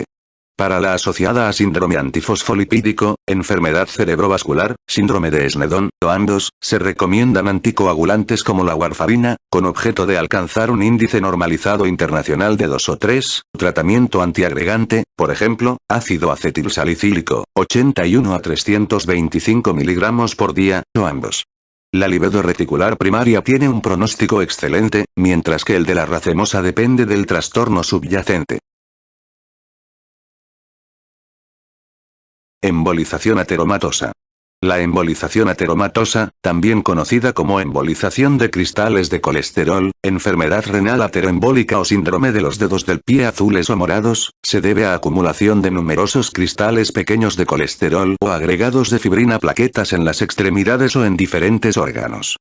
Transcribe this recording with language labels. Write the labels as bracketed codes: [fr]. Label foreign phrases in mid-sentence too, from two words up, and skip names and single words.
[es] Para la asociada a síndrome antifosfolipídico, enfermedad cerebrovascular, síndrome de Sneddon, o ambos, se recomiendan anticoagulantes como la warfarina, con objeto de alcanzar un índice normalizado internacional de 2 o 3, tratamiento antiagregante, por ejemplo, ácido acetilsalicílico, 81 a 325 mg por día, o ambos. La libido reticular primaria tiene un pronóstico excelente, mientras que el de la racemosa depende del trastorno subyacente. Embolización ateromatosa. La embolización ateromatosa, también conocida como embolización de cristales de colesterol, enfermedad renal ateroembólica o síndrome de los dedos del pie azules o morados, se debe a acumulación de numerosos cristales pequeños de colesterol o agregados de fibrina plaquetas en las extremidades o en diferentes órganos.